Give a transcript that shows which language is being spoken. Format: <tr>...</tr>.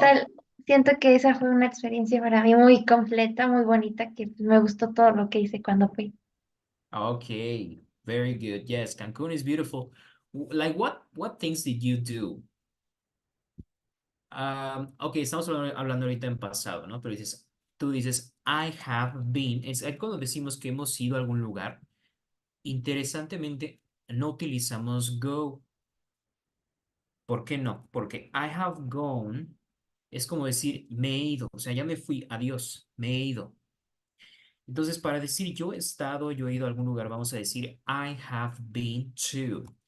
<es>tal, siento que esa fue una experiencia para mí muy completa, muy bonita, que me gustó todo lo que hice cuando fui.</es> <en>Okay, very good. Yes, Cancun is beautiful. Like what things did you do?</en> <es>Ok, estamos hablando ahorita en pasado, ¿no? Pero tú dices,</es> <en>I have been.</en> <es>Es cuando decimos que hemos ido a algún lugar. Interesantemente, no utilizamos go. ¿Por qué no? Porque</es> <en>I have gone</en> <es>es como decir me he ido. O sea, ya me fui, adiós, me he ido. Entonces, para decir yo he estado, yo he ido a algún lugar, vamos a decir</es> <en>I have been to.</en>